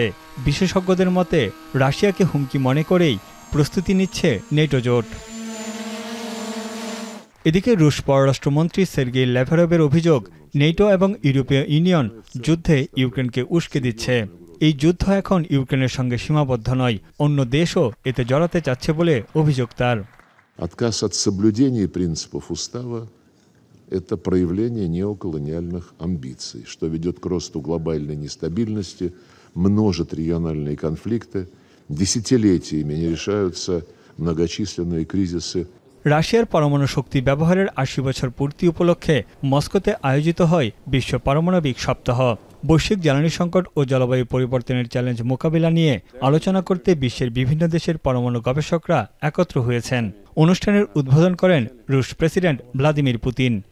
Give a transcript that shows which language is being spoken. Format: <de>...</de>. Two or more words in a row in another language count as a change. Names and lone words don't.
<bn>বিশেষজ্ঞদের মতে রাশিয়াকে হুমকি মনে করেই প্রস্তুতি নিচ্ছে নেটো জোট। এদিকে রুশ পররাষ্ট্রমন্ত্রী সের্গেই ল্যাভরভের অভিযোগ, নেটো এবং ইউরোপীয় ইউনিয়ন যুদ্ধে ইউক্রেনকে উস্কে দিচ্ছে। এই যুদ্ধ এখন ইউক্রেনের সঙ্গে সীমাবদ্ধ নয়, অন্য দেশও এতে জড়াতে চাচ্ছে বলে অভিযোগ তার।</bn> <ru>Отказ от соблюдения принципов устава – это проявление неоколониальных амбиций, что ведет к росту глобальной нестабильности, множит региональные конфликты, десятилетиями не решаются многочисленные кризисы.</ru> <bn>রাশিয়ার পরমাণু শক্তি ব্যবহারের ৮০ বছর পূর্তি উপলক্ষে মস্কোতে আয়োজিত হয় বিশ্ব পারমাণবিক সপ্তাহ। বৈশ্বিক জ্বালানি সংকট ও জলবায়ু পরিবর্তনের চ্যালেঞ্জ মোকাবিলা নিয়ে আলোচনা করতে বিশ্বের বিভিন্ন দেশের পরমাণু গবেষকরা একত্র হয়েছেন। অনুষ্ঠানের উদ্বোধন করেন রুশ প্রেসিডেন্ট ভ্লাদিমির পুতিন।</bn>